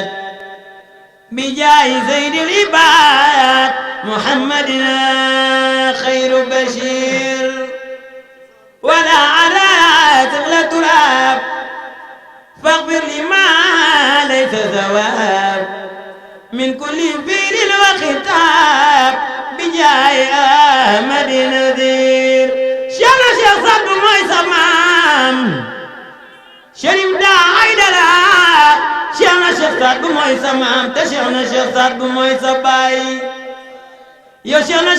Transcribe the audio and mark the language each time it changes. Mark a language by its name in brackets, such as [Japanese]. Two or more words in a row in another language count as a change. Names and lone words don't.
[Arabic] بجاه سيد العباد محمدنا خير بشير ولا على تغلى تراب فاغفر لما ليس ثواب من كل فعل وخطاب Njaay Amadi Nadir Cheikh na Cheikh Sadbu [Wolof] mooy sa maam Cherif daa Aydara Cheikh na Cheikh Sadbu mooy sa maam te Cheikh na Cheikh Sadbu mooy sa baay yow Cheikh na